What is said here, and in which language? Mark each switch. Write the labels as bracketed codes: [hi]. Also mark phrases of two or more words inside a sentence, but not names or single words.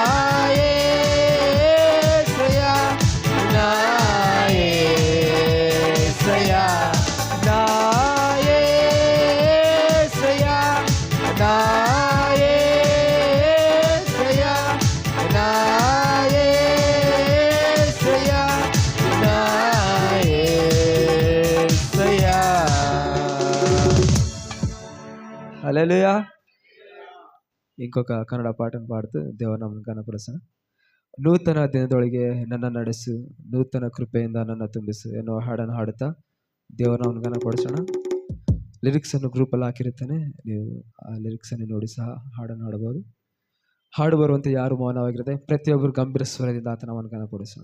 [te] యేసయ్యా, నా యేసయ్యా, నా యేసయ్యా, నా యేసయ్యా, నా యేసయ్యా, నా యేసయ్యా. హల్లెలూయా. [kn] ఇంకొక ಕನ್ನಡ ಪಾಠನ ಪಾಡ್ತು ದೇವರನ್ನು ಕನಪಡಿಸೋಣ. ನೂತನ ದಿನದೊಳಗೆ ನನ್ನ ನಡೆಸು, ನೂತನ ಕೃಪೆಯಿಂದ ನನ್ನ ತುಂಬಿಸು ಎನ್ನುವ ಹಾಡನ್ನು ಹಾಡುತ್ತಾ ದೇವರನ್ನು ಕನಪಡಿಸೋಣ. ಲಿರಿಕ್ಸನ್ನು ಗ್ರೂಪಲ್ಲಿ ಹಾಕಿರುತ್ತೇನೆ, ನೀವು ಆ ಲಿರಿಕ್ಸನ್ನು ನೋಡಿ ಸಹ ಹಾಡನ್ನು ಹಾಡಬಹುದು. ಹಾಡು ಬರುವಂತೆ ಯಾರು ಮೌನವಾಗಿರುತ್ತೆ, ಪ್ರತಿಯೊಬ್ಬರು ಗಂಭೀರ ಸ್ವರದಿಂದ ಆತನವನ್ನು ಕನಪಡಿಸೋಣ.